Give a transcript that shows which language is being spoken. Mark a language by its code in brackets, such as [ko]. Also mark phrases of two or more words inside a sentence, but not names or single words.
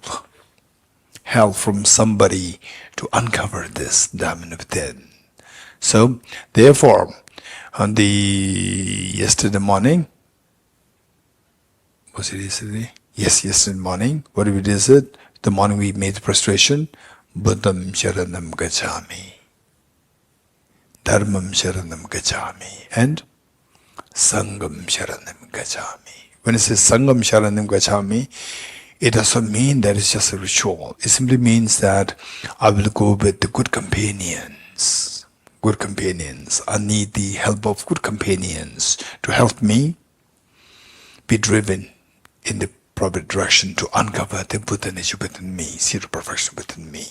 [en] Help from somebody to uncover this diamond within. So, therefore, on the yesterday morning, was it yesterday? Yes, yesterday morning. What we did is it? The morning we made the prostration. [pi] Buddham Sharanam Gacchami. Dharmam Sharanam Gacchami. And Sangam Sharanam Gacchami. [en] When it says [pi] Sangam Sharanam Gacchami, [en] it doesn't mean that it's just a ritual. It simply means that I will go with the good companions. Good companions. I need the help of good companions to help me be driven in the proper direction to uncover the Buddha nature within me, seed of perfection within me.